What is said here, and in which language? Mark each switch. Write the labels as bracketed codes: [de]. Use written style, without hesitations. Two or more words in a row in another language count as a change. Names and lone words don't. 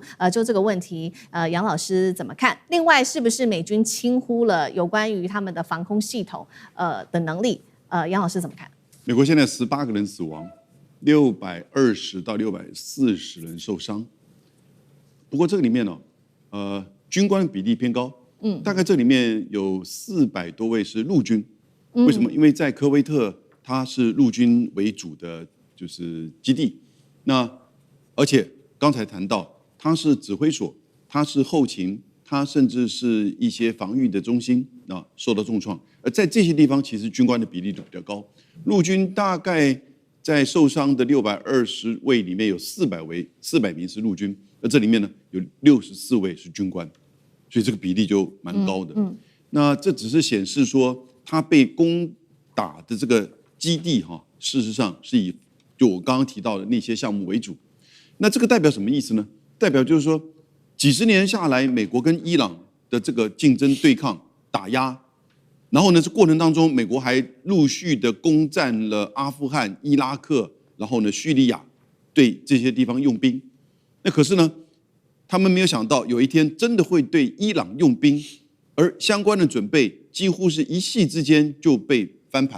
[zh] 就這個問題，楊老師怎麼看？另外，是不是美軍輕忽了有關於他們的防空系統的能力？楊老師怎麼看？美國現在18個人死亡，620到640人受傷。不過這個裡面呢，軍官比例偏高。大概這裡面有400多位是陸軍，為什麼？因為在科威特，它是陸軍為主的就是基地，那而且剛才談到，它是指揮所，它是後勤，它甚至是一些防禦的中心啊，受到重創。而在這些地方，其實軍官的比例就比較高。陸軍大概在受傷的620位裡面有400名是陸軍，而這裡面呢有64位是軍官。所以這個比例就蠻高的。那這只是顯示說，他被攻打的這個基地事實上是以就我剛剛提到的那些項目為主。那這個代表什麼意思呢？代表就是說，幾十年下來，美國跟伊朗的這個競爭對抗、打壓，然後呢，這過程當中，美國還陸續的攻占了阿富汗、伊拉克，然後呢，敘利亞，對這些地方用兵。那可是呢，他們沒有想到有一天真的會對伊朗用兵，而相關的準備幾乎是一夕之間就被翻盤。